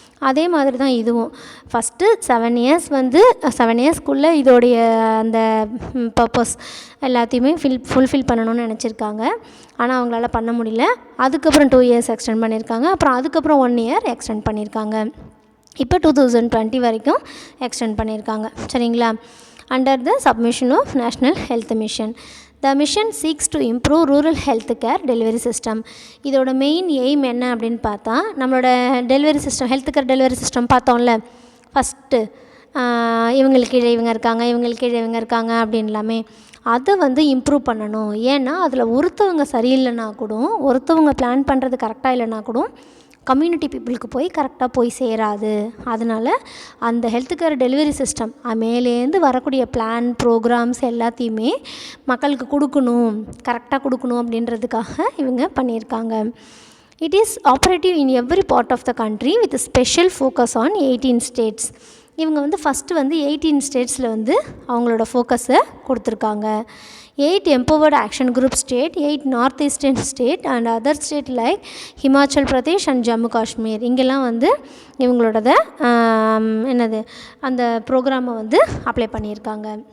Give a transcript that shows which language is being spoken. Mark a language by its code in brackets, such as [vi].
[ta] அதே மாதிரி தான் இதுவும். ஃபஸ்ட்டு 7 இயர்ஸ் வந்து 7 இயர்ஸ்க்குள்ளே இதோடைய அந்த பர்பஸ் எல்லாத்தையுமே ஃபுல்ஃபில் பண்ணணும்னு நினச்சிருக்காங்க. ஆனால் அவங்களால பண்ண முடியல. அதுக்கப்புறம் 2 இயர்ஸ் எக்ஸ்டெண்ட் பண்ணியிருக்காங்க. அப்புறம் அதுக்கப்புறம் 1 இயர் எக்ஸ்டெண்ட் பண்ணியிருக்காங்க. இப்போ 2020 வரைக்கும் எக்ஸ்டெண்ட் பண்ணியிருக்காங்க. சரிங்களா? [en] Under the submission of national health mission. The mission seeks to improve rural health care delivery system. [ta] இதோட மெயின் எய்ம் என்ன அப்படின்னு பார்த்தா, நம்மளோட delivery system, health care delivery system பார்த்தோம்ல ஃபஸ்ட்டு, இவங்களுக்கு கீழே இவங்க இருக்காங்க, இவங்களுக்கு கீழே இவங்க இருக்காங்க அப்படின்லாமே, அதை வந்து இம்ப்ரூவ் பண்ணணும். ஏன்னா அதில் ஒருத்தவங்க சரியில்லைனா கூட, ஒருத்தவங்க பிளான் பண்ணுறது கரெக்டாக இல்லைனா கூட கம்யூனிட்டி பீப்புளுக்கு போய் கரெக்டாக போய் சேராது. அதனால் அந்த ஹெல்த் கேர் டெலிவரி சிஸ்டம் மேலேருந்து வரக்கூடிய பிளான் ப்ரோக்ராம்ஸ் எல்லாத்தையுமே மக்களுக்கு கொடுக்கணும், கரெக்டாக கொடுக்கணும் அப்படின்றதுக்காக இவங்க பண்ணியிருக்காங்க. [en] It is operative in every part of the country with special focus on 18 states. [ta] இவங்க வந்து ஃபஸ்ட்டு வந்து 18 ஸ்டேட்ஸில் வந்து அவங்களோட ஃபோக்கஸை கொடுத்துருக்காங்க. [en] 8 empowered action group state, 8 north eastern state and other state like Himachal Pradesh and Jammu Kashmir. [ta] இங்கெல்லாம் வந்து இவங்களோடத என்னது அந்த ப்ரோக்ராமை வந்து அப்ளை பண்ணியிருக்காங்க.